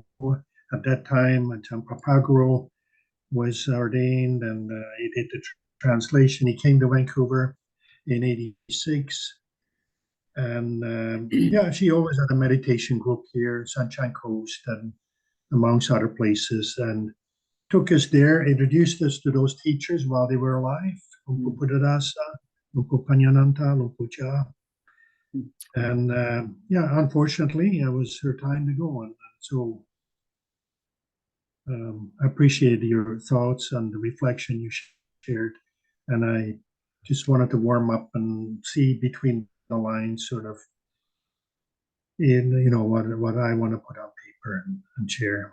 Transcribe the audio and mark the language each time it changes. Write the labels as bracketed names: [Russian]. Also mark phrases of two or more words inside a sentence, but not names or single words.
[English] At that time, Ajahn Pavaro was ordained, and he did the translation. He came to Vancouver in '86. And she always had a meditation group here, Sunshine Coast, and amongst other places, and took us there, introduced us to those teachers while they were alive, Luang Pu Buddhadasa, Luang Pu Panyananta, Luang Pu Chah. And unfortunately, it was her time to go. And so I appreciate your thoughts and the reflection you shared. And I just wanted to warm up and see between the lines, sort of, what I want to put on paper and share.